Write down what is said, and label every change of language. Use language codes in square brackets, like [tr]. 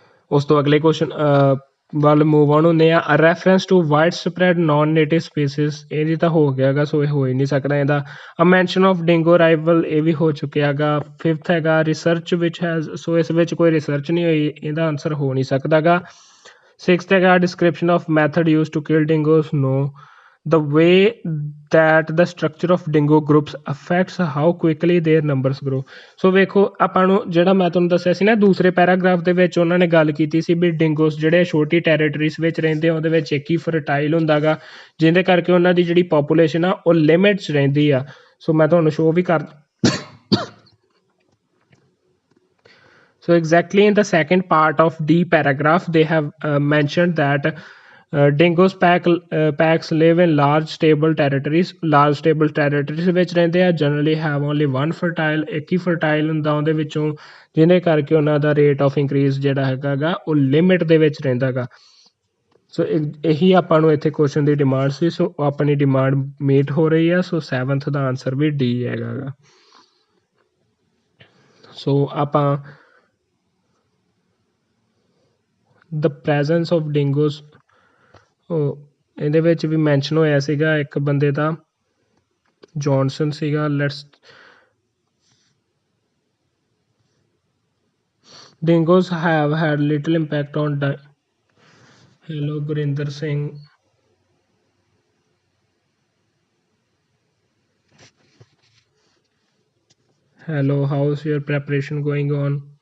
[pa] ਉਸ ਤੋਂ ਅਗਲੇ ਕੁਐਸਚਨ ਵੱਲ ਮੂਵ ਆਨ ਹੁੰਦੇ ਆ। [en] reference to widespread non native species, [pa] ਇਹਦੀ ਤਾਂ ਹੋ ਗਿਆ ਗਾ, ਸੋ ਇਹ ਹੋ ਹੀ ਨਹੀਂ ਸਕਦਾ ਇਹਦਾ। [en] a mention of dingo rival, [pa] ਇਹ ਵੀ ਹੋ ਚੁੱਕਿਆ ਗਾ। ਫਿਫਥ ਹੈਗਾ ਰਿਸਰਚ ਵਿਚ ਹੈਜ਼, ਸੋ ਇਸ ਵਿੱਚ ਕੋਈ ਰਿਸਰਚ ਨਹੀਂ ਹੋਈ, ਇਹਦਾ ਆਨਸਰ ਹੋ ਨਹੀਂ ਸਕਦਾ ਗਾ। [en] Sixth ਹੈਗਾ description of method use to kill dingos, no. The way that the structure of dingo groups affects how quickly their numbers grow. [pa] ਸੋ ਵੇਖੋ ਆਪਾਂ ਨੂੰ ਜਿਹੜਾ ਮੈਂ ਤੁਹਾਨੂੰ ਦੱਸਿਆ ਸੀ ਨਾ ਦੂਸਰੇ ਪੈਰਾਗ੍ਰਾਫ ਦੇ ਵਿੱਚ ਉਹਨਾਂ ਨੇ ਗੱਲ ਕੀਤੀ ਸੀ ਵੀ ਡਿੰਗੋਸ ਜਿਹੜੇ ਛੋਟੀ ਟੈਰੀਟਰੀਜ਼ ਵਿੱਚ ਰਹਿੰਦੇ ਆ ਉਹਦੇ ਵਿੱਚ ਇੱਕ ਹੀ ਫਰਟਾਈਲ ਹੁੰਦਾ ਗਾ, ਜਿਹਦੇ ਕਰਕੇ ਉਹਨਾਂ ਦੀ ਜਿਹੜੀ ਪਾਪੂਲੇਸ਼ਨ ਆ ਉਹ ਲਿਮਿਟਸ ਰਹਿੰਦੀ ਆ। ਸੋ ਮੈਂ ਤੁਹਾਨੂੰ ਸ਼ੋਅ ਵੀ ਕਰ [en] So exactly in the second part of D paragraph, they have mentioned that Packs live in large stable territories. Large stable territories [pa] ਵਿੱਚ ਰਹਿੰਦੇ ਆ [en] generally have only one fertile, [pa] ਇੱਕ ਹੀ fertile ਹੁੰਦਾ ਉਹਦੇ ਵਿੱਚੋਂ, ਜਿਹਦੇ ਕਰਕੇ ਉਹਨਾਂ ਦਾ [en] rate of increase [pa] ਜਿਹੜਾ ਹੈਗਾ ਗਾ ਉਹ ਲਿਮਿਟ ਦੇ ਵਿੱਚ ਰਹਿੰਦਾ ਗਾ। ਸੋ ਇਹੀ ਆਪਾਂ ਨੂੰ ਇੱਥੇ ਕੁਐਸਚਨ ਦੀ ਡਿਮਾਂਡ ਸੀ। ਸੋ ਆਪਣੀ ਡਿਮਾਂਡ ਮੀਟ ਹੋ ਰਹੀ ਆ। ਸੋ 7th ਦਾ ਆਨਸਰ ਵੀ ਡੀ ਹੈਗਾ ਗਾ। ਸੋ ਆਪਾਂ [en] the presence of dingos, [pa] ਇਹਦੇ ਵਿੱਚ ਵੀ ਮੈਂਸ਼ਨ ਹੋਇਆ ਸੀਗਾ ਇੱਕ ਬੰਦੇ ਦਾ, ਜੌਨਸਨ ਸੀਗਾ। [en] Let's dingoes have had little impact on hello Gurinder Singh, hello, how's your preparation going on?